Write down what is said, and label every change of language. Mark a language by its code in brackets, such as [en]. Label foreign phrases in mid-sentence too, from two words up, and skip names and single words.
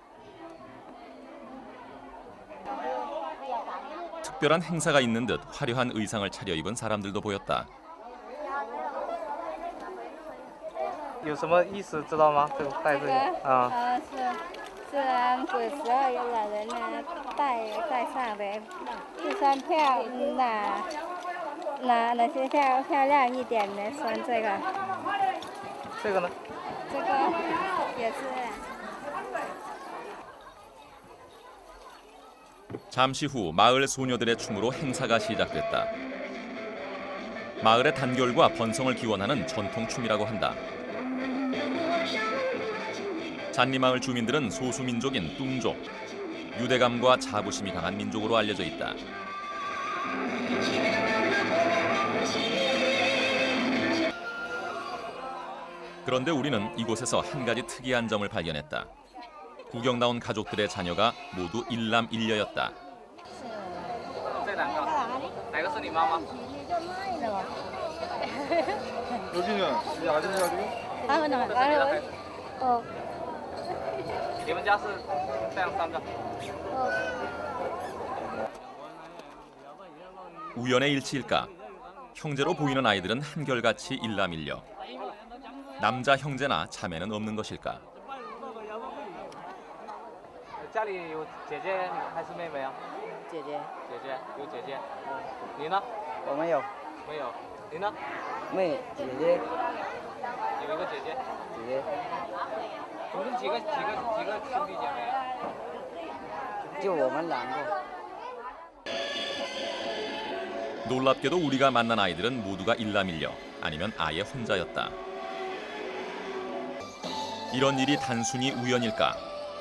[ko] 특별한 행사가 있는 듯 화려한 의상을 차려입은 사람들도 보였다. [zh] 有什么意思知道吗？这个戴这个啊。是让鬼12有老人呢带上的，就穿哪些漂亮一点的穿这个。这个呢？这个也是。 [ko] 잠시 후 마을 소녀들의 춤으로 행사가 시작됐다. 마을의 단결과 번성을 기원하는 전통 춤이라고 한다. 잔리마을 주민들은 소수민족인 뚱족, 유대감과 자부심이 강한 민족으로 알려져 있다. 그런데 우리는 이곳에서 한 가지 특이한 점을 발견했다. 구경 나온 가족들의 자녀가 모두 일남일녀였다. [zh] 这2个，哪个是你妈妈？ [ko] 여기는 이 아들이야 지금? 어. [zh] 你们家是这样3个？ [ko] 우연의 일치일까? 형제로 보이는 아이들은 한결같이 일남일녀. 남자 형제나 자매는 없는 것일까? [zh] 家里有姐姐还是妹妹啊？姐姐。姐姐有姐姐。你呢？我没有。没有。你呢？妹，姐姐。有一个姐姐。姐姐。你们几个兄弟姐妹？就我们2个。 [ko] 놀랍게도 우리가 만난 아이들은 모두가 일남일녀, 아니면 아예 혼자였다. 이런 일이 단순히 우연일까?